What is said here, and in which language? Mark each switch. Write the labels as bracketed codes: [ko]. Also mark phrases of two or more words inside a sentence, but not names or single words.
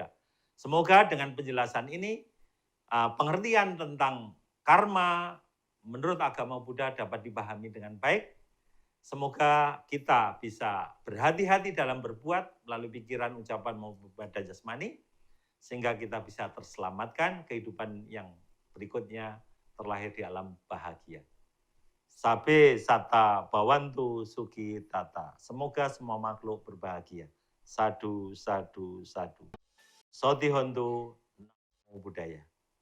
[id] Semoga dengan penjelasan ini, pengertian tentang karma menurut agama Buddha dapat dipahami dengan baik. Semoga kita bisa berhati-hati dalam berbuat melalui pikiran, ucapan maupun badan jasmani, sehingga kita bisa terselamatkan kehidupan yang berikutnya terlahir di alam bahagia. [pi] Sabe sata bawantu suki tata. [id] Semoga semua makhluk berbahagia. [pi] Sadu, sadu, sadu. Soti hontu, namo buddhaya.